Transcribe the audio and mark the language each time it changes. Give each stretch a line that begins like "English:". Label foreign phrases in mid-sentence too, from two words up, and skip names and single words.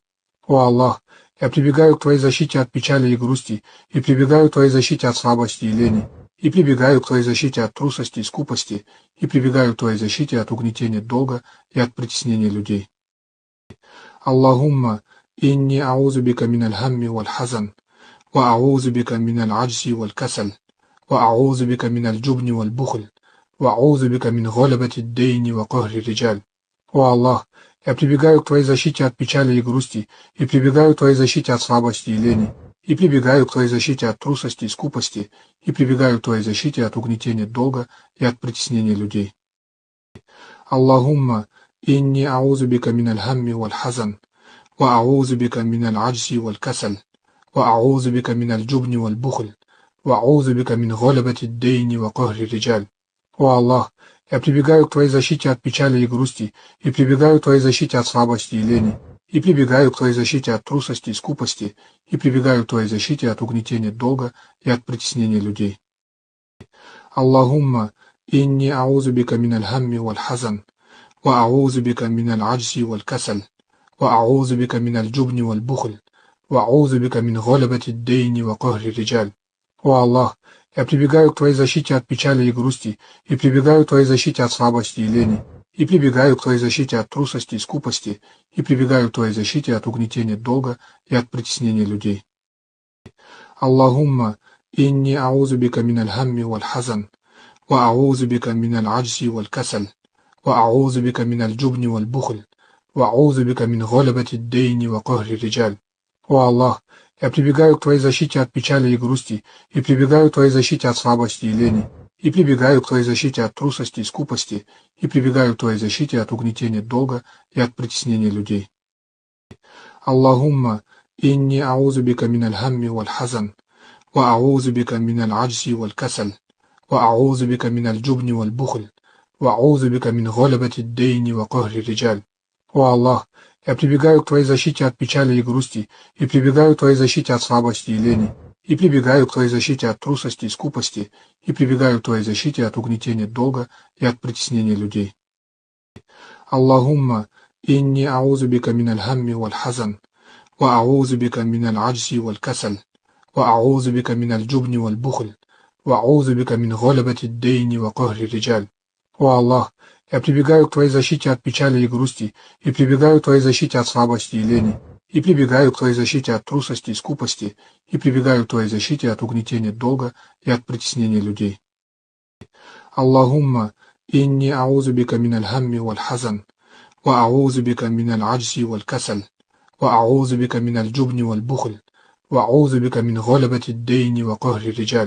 Russian: О Аллах, я прибегаю к Твоей защите от печали и грусти, и прибегаю к Твоей защите от слабости и лени, и прибегаю к Твоей защите от трусости и скупости, и прибегаю к Твоей защите от угнетения долга и от притеснения людей.
Arabic: اللهم إني أعوذ بك من الهم والحزن وأعوذ بك من العجز والكسل وأعوذ بك من الجبن والبخل وأعوذ بك من غلبة الدين وقهر الرجال.
Russian: О Аллах, я прибегаю к Твоей защите от печали и грусти, и прибегаю к Твоей защите от слабости и лени, и прибегаю к Твоей защите от трусости и скупости, и прибегаю к Твоей защите от угнетения долга и от притеснения людей.
Arabic: اللهم إني أعوذ بك من الهم والحزن وأعوذ بك من العجز والكسل وأعوذ بك من الجبن والبخل وأعوذ بك من غلبة الدين وقهر الرجال.
Russian: О Аллах, я прибегаю к Твоей защите от печали и грусти, и прибегаю к Твоей защите от слабости и лени, и прибегаю к Твоей защите от трусости и скупости, и прибегаю к Твоей защите от угнетения долга и от притеснения людей.
Arabic: اللهم إني أعوذ بك من الهم والحزن وأعوذ بك من العجز والكسل وأعوذ بك من الجبن والبخل وأعوذ بك من غلبة الدين وقهر الرجال.
Russian: О Аллах, я прибегаю к Твоей защите от печали и грусти, и прибегаю к Твоей защите от слабости и лени, и прибегаю к Твоей защите от трусости и скупости, и прибегаю к Твоей защите от угнетения долга и от притеснения людей.
Arabic: اللهم إني أعوذ بك من الهم والحزن وأعوذ بك من العجز والكسل وأعوذ بك من الجبن والبخل وأعوذ بك من غلبة الدين وقهر الرجال.
Russian: О Аллах, я прибегаю к Твоей защите от печали и грусти, и прибегаю к Твоей защите от слабости и лени, и прибегаю к Твоей защите от трусости и скупости, и прибегаю к Твоей защите от угнетения долга и от притеснения людей.
Arabic: Аллахумма إني أعوذ بك من الهم والحزن وأعوذ بك من العجز والكسل وأعوذ بك من الجبن والبخل وأعوذ بك من غلبة الدين وقهر الرجال.
Russian: О Аллах, я прибегаю к Твоей защите от печали и грусти, и прибегаю к Твоей защите от слабости и лени, и прибегаю к Твоей защите от трусости и скупости, и прибегаю к Твоей защите от угнетения долга и от притеснения людей.
Arabic: اللهم إني أعوذ بك من الهم والحزن وأعوذ بك من العجز والكسل وأعوذ بك من الجبن والبخل وأعوذ بك من غلبة الدين وقهر الرجال.
Russian: О Аллах, я прибегаю к Твоей защите от печали и грусти, и прибегаю к Твоей защите от слабости и лени, и прибегаю к Твоей защите от трусости и скупости, и прибегаю к Твоей защите от угнетения долга и от притеснения людей.
Arabic: اللهم إني أعوذ بك من الهم والحزن وأعوذ بك من العجز والكسل وأعوذ بك من الجبن والبخل وأعوذ بك من غلبة الدين وقهر الرجال.